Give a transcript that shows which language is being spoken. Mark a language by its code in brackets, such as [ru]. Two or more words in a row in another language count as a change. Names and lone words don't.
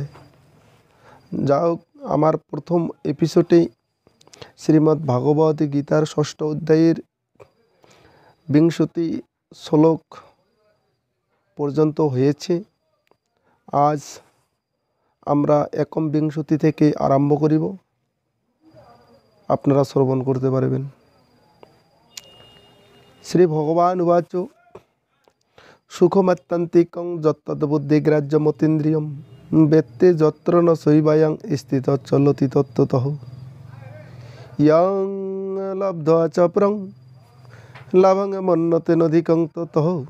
[bn] যা হোক, আমার প্রথম এপিসোডেই শ্রীমদ্ ভাগবত গীতার ৬ষ্ঠ অধ্যায়ের ২০ শ্লোক পর্যন্ত হয়েছে। আজ আমরা ২১ থেকে আরম্ভ করিব, আপনারা শ্রবণ করতে পারবেন। [sa] শ্রী ভগবান উবাচ সুখমাত্যান্তিকং যত্তদ্বুদ্ধিগ্রাহ্যমতীন্দ্রিয়ম বেত্তে যত্র ন শৈবায়ং স্থিত চলতি তত্ত্বতঃ ইয়ং লব্ধ্বা চ পরং লাভং মন্যতে নধিকং ততঃ